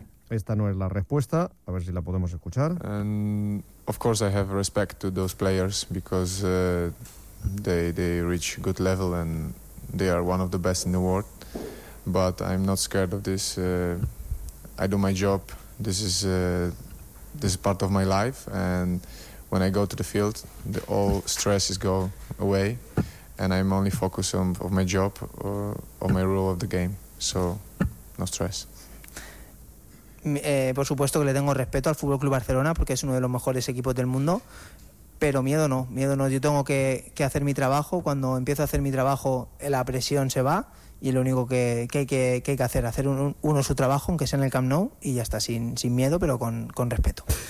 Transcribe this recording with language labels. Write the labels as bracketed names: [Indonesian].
[Spanish] esta no es la respuesta, a ver si la podemos escuchar. [English] And of course I have respect to those players because they reach good level and they are one of the best in the world, but I'm not scared of this. I do my job, this is part of my life, and when I go to the field the all stresses go away and I'm only focused on my job or my role of the game, so no stress. [Spanish] Por supuesto que le tengo respeto al FC Barcelona porque es uno de los mejores equipos del mundo, pero miedo no. Yo tengo que hacer mi trabajo. Cuando empiezo a hacer mi trabajo, la presión se va y lo único que hay que hacer uno su trabajo, aunque sea en el Camp Nou, y ya está, sin miedo, pero con respeto.